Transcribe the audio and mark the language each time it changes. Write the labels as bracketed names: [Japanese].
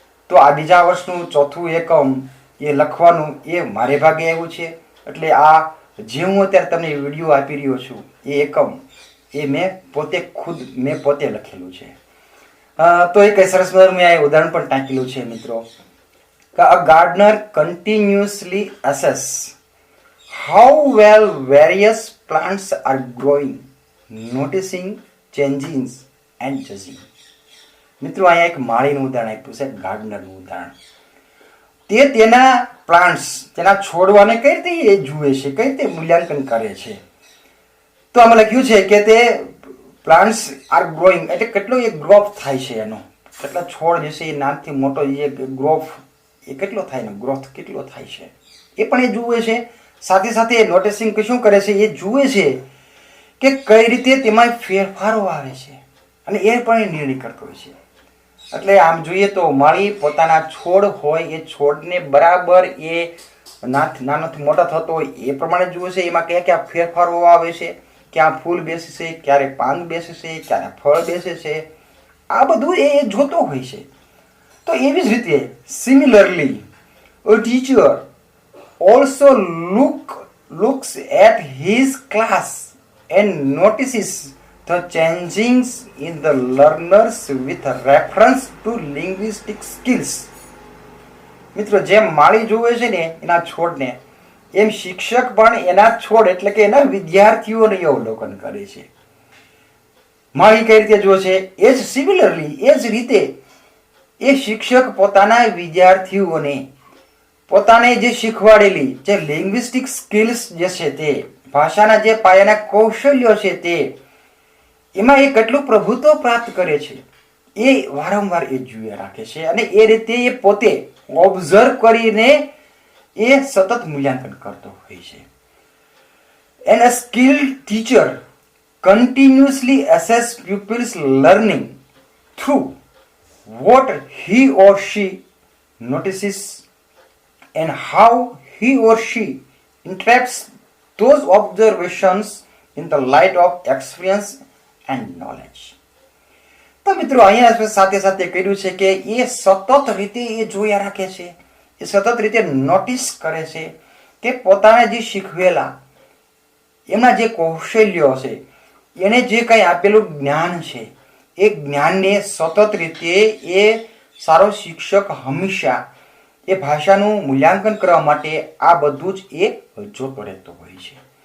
[Gujarati] તો આ બીજા વર્ષનું 4થું એકમ એ લખવાનું એ મારે ભાગે આવ્યું છે. એટલે આ જે હું અત્યારે તમને વિડીયો આપી રહ્યો છું એ એકમ એ મેં પોતે લખેલું છે. તો એ કઈ સરસ મજાનું મેં આ ઉદાહરણ પણ ટાંકેલું છે મિત્રો. [English] A gardener continuously assess how well various plants are growing, noticing changes and judging. [Gujarati] મિત્રો અહીંયા એક માળીનું ઉદાહરણ આપ્યું છે, ગાર્ડનરનું ઉદાહરણ. તે તેના પ્લાન્ટ્સ, તેના છોડવાને કઈ રીતે એ જુએ છે, કઈ રીતે મૂલ્યાંકન કરે છે. તો આમાં લખ્યું છે કે તે [English] plants are growing [Gujarati] એટલે કેટલો એ ગ્રોથ થાય છે, એનો કેટલા છોડ જે છે એ નાનથી મોટો જે ગ્રોથ એ કેટલો થાય, એનો ગ્રોથ કેટલો થાય છે એ પણ એ જુએ છે. સાથે સાથે નોટિસિંગ શું કરે છે, એ જુએ છે કે કઈ રીતે તેમાં ફેરફારો આવે છે અને એ પણ એ નિર્ણય કરતો હોય છે. એટલે આમ જોઈએ તો માળી પોતાના છોડ હોય એ છોડને બરાબર એ નાનોથી મોટા થતો હોય એ પ્રમાણે જુએ છે, એમાં કયા કયા ફેરફારો આવે છે, ક્યાં ફૂલ બેસે છે, ક્યારે પાન બેસે છે, ક્યારે ફળ બેસે છે, આ બધું એ જોતો હોય છે. તો એવી જ રીતે similarly [English] a teacher also looks at his class and notices the changings in the learners with reference to linguistic skills. [Gujarati] મિત્રો, જેમ માળી જોવે છે ને એના છોડને, એમ શિક્ષક પણ એના છોડ એટલે કે એના વિદ્યાર્થીઓને અવલોકન કરે છે. માળી કઈ રીતે જોવે છે? એ જ સિમિલરલી, એ જ રીતે એ શિક્ષક પોતાના વિદ્યાર્થીઓને પોતાને જે શીખવાડેલી જે લિંગ્વિસ્ટિક સ્કિલ્સ જે છે તે ભાષાના જે પાયાના કૌશલ્યો છે તે એમાં એ કેટલું પ્રભુત્વ પ્રાપ્ત કરે છે એ વારંવાર એ જોયા રાખે છે અને એ રીતે એ પોતે ઓબ્ઝર્વ કરીને એ સતત મૂલ્યાંકન કરતો હોય છે. [English] And a skilled teacher continuously assess pupils' learning through what he or she notices and how he or she interprets those observations in the light of experience and knowledge. [Gujarati] તો મિત્રો, અહીંયા સાથે સાથે કર્યું છે કે એ સતત રીતે એ જોયા રાખે છે, એ સતત રીતે નોટિસ કરે છે કે પોતાને જે શીખવેલા એમના જે કૌશલ્યો છે, એને જે કંઈ આપેલું જ્ઞાન છે, એ જ્ઞાનને સતત રીતે એ સારો શિક્ષક હંમેશા એ ભાષાનું મૂલ્યાંકન કરવા માટે આ બધું જ એ જોતો રહેતો હોય છે.